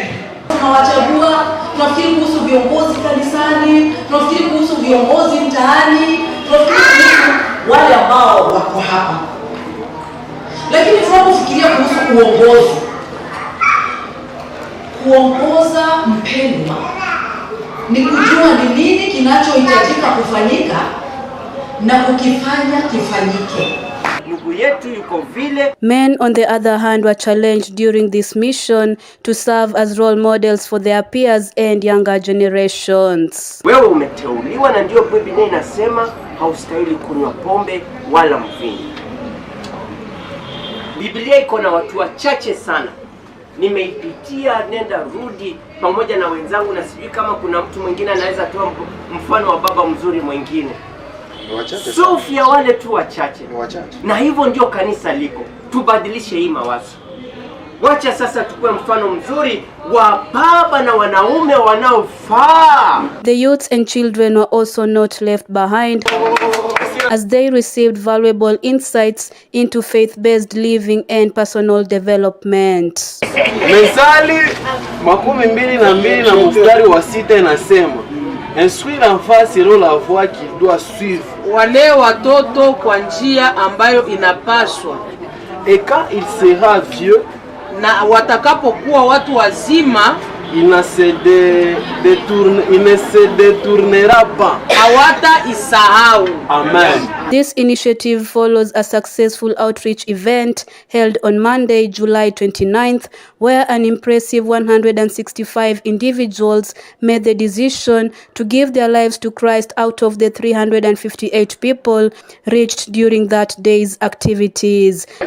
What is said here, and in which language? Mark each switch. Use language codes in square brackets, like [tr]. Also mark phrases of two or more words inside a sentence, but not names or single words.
[sw] Tunawachagua, tunafikiri kuhusu viongozi kanisani, tunafikiri kuhusu viongozi mtaani, tunafikiri kuhusu wale ambao wako hapa. Lakini tunapofikiria kuhusu kuongoza mpendwa, ni kujua ni nini kinachohitajika kufanyika na kukifanya kifanyike. [en] Men, on the other hand, were challenged during this mission to serve as role models for their peers and younger generations. [sw] Wewe umeteuliwa na ndio Biblia inasema haustahili kunywa pombe wala mvinyo. Biblia iko na watu wachache sana. Nimeipitia nenda rudi pamoja na wenzangu, na sijui kama kuna mtu mwingine anaweza toa mfano wa baba mzuri mwingine. Sofia wale tu wachache. Na hivyo ndio kanisa liko. Tubadilishe hii mawazo. Wacha sasa tukue mfano mzuri wa baba na wanaume wanaofaa. [en] The youths and children were also not left behind as they received valuable insights into faith-based living and personal development. [sw] Methali 22 na mstari wa 6 inasema, [fr] instruire l'enfant selon la voie qu'il doit suivre. [sw] Wale watoto kwa njia ambayo inapaswa. [fr] Et quand il sera vieux, [sw] na watakapokuwa watu wazima, [fr] il ne se détournera pas. [sw] Hawata isahau. Amen. [en] This initiative follows a successful outreach event held on Monday, July 29th, where an impressive 165 individuals made the decision to give their lives to Christ out of the 358 people reached during that day's activities.